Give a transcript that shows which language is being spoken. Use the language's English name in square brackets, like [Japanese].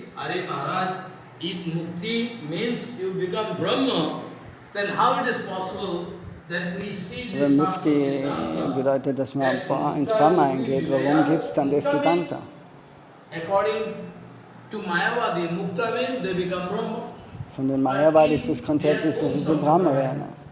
[English] Are Maharaj, if Mukti means you become Brahma, then how it is possible that we see [German] So, [English] this [German] wenn Mukti bedeutet, dass man ins Brahma eingeht, warum gibt es dann das Siddhanta? [English] According to Mayavadi, Mukta means they become Brahma. [German] Von den Mayavadis das Konzept ist, dass sie zu Brahma werden.